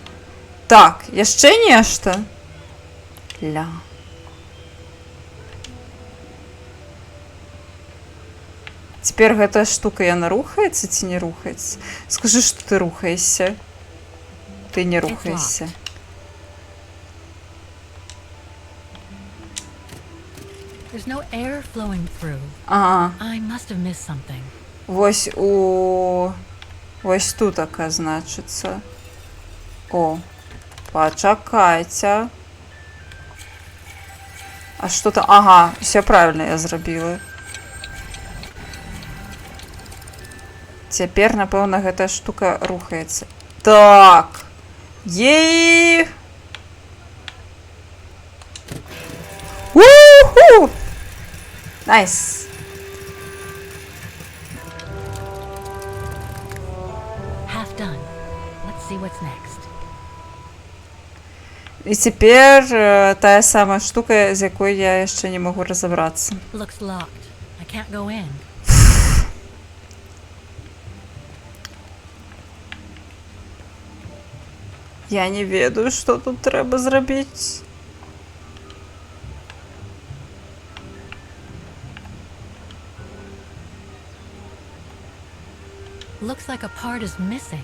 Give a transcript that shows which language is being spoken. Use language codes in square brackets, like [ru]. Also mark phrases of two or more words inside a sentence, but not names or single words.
[be] Так, яшчэ нешта? Ля. Цяпер гэтая штука, яна рухаецца ці не рухаецца? Скажы, што ты рухаешся. Ты не рухаешся. [en] There's no air flowing through. [be] Ага. [en] I must have missed something. [be] Вось тут, значыцца. О, пачакайце. А што-то... Ага, [ru] все правильно [be] я зрабіла. Цяпер, напэўна, гэтая штука рухаецца. Так. Ей! У-ху! Найс. [en] Half done. Let's see what's next. [be] І цяпер тая самая штука, з якой я яшчэ не магу разабрацца. [en] Looks locked. I can't go in. [be] Я не ведаю, што тут трэба зрабіць. [en] Looks like a part is missing.